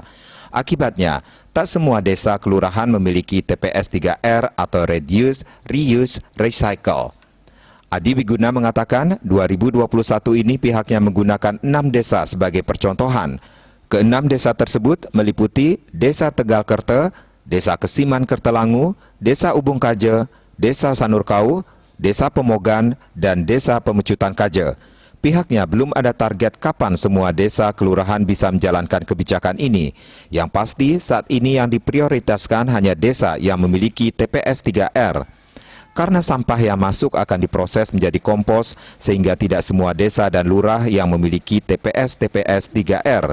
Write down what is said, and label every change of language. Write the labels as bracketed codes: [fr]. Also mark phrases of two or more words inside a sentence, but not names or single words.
[id] Akibatnya, tak semua desa kelurahan memiliki TPS 3R atau [en] Reduce, Reuse, Recycle. [id] Adi Wiguna mengatakan, 2021 ini pihaknya menggunakan 6 desa sebagai percontohan. Ke-6 desa tersebut meliputi Desa Tegal Kerte, Desa Kesiman Kertelangu, Desa Ubung Kaje, Desa Sanurkau, Desa Pemogan, dan Desa Pemecutan Kaje. Pihaknya belum ada target kapan semua desa kelurahan bisa menjalankan kebijakan ini. Yang pasti saat ini yang diprioritaskan hanya desa yang memiliki TPS 3R. Karena sampah yang masuk akan diproses menjadi kompos sehingga tidak semua desa dan lurah yang memiliki TPS 3R.